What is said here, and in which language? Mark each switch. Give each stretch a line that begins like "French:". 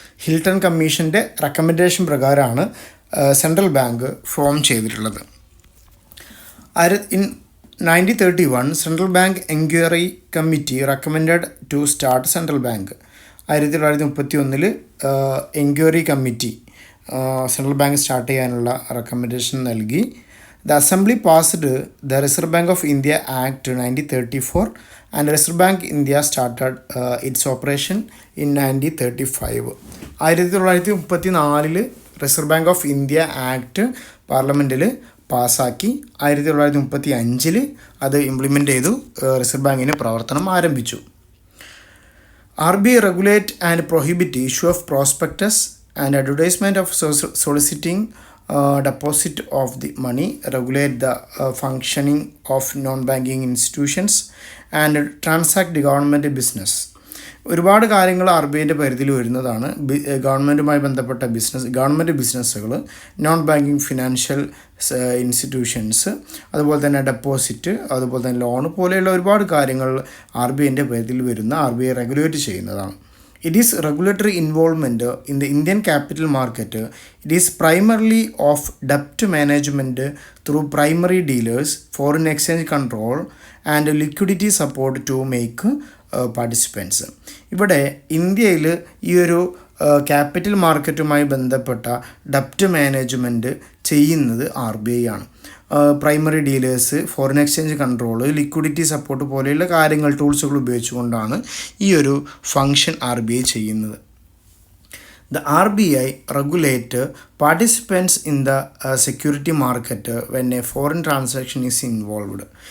Malayalam: Hilton കമ്മീഷൻ്റെ recommendation പ്രകാരമാണ് central bank form ചെയ്തിട്ടുള്ളത്.
English: In 1931 central bank enquiry committee recommended to start central bank.
Malayalam: 1931 enquiry committee central bank start ചെയ്യാനുള്ള recommendation നൽകി.
English: The Assembly passed the Reserve Bank of India Act 1934 and Reserve Bank India started its operation in 1935.
Malayalam: 1934 reserve bank of India act പാർലമെൻറ്റിൽ പാസ്സാക്കി. 1935 അത് implement ചെയ്തു. Reserve ബാങ്കിന് പ്രവർത്തനം ആരംഭിച്ചു.
English: RBI regulate and prohibit issue of prospectus and advertisement of soliciting deposit of the money, regulate the functioning of non-banking institutions and transact the government business.
Malayalam: ഒരുപാട് കാര്യങ്ങൾ RBIൻ്റെ പരിധിയിൽ വരുന്നതാണ്. ഗവൺമെൻറ്റുമായി ബന്ധപ്പെട്ട ഗവൺമെൻറ് ബിസിനസ്സുകൾ, നോൺ ബാങ്കിങ് ഫിനാൻഷ്യൽ ഇൻസ്റ്റിറ്റ്യൂഷൻസ്, അതുപോലെ തന്നെ deposit, അതുപോലെ തന്നെ ലോൺ പോലെയുള്ള ഒരുപാട് കാര്യങ്ങൾ RBIൻ്റെ പരിധിയിൽ വരുന്ന RBI റെഗുലേറ്റ് ചെയ്യുന്നതാണ്.
English: It is regulatory involvement in the Indian capital market. It is primarily of debt management through primary dealers, foreign exchange control and liquidity support to make participants.
Malayalam: ഇവിടെ ഇന്ത്യയിൽ ഈ ഒരു ക്യാപിറ്റൽ മാർക്കറ്റുമായി ബന്ധപ്പെട്ട ഡെപ്റ്റ് മാനേജ്മെൻറ്റ് ചെയ്യുന്നത് RBI ആണ്. Primary dealers, foreign exchange control, liquidity support പോലെയുള്ള കാര്യങ്ങൾ, ടൂൾസുകൾ ഉപയോഗിച്ചുകൊണ്ടാണ് ഈ ഒരു ഫങ്ഷൻ RBI ചെയ്യുന്നത്.
English: The RBI regulate participants in the security market when a foreign transaction is involved.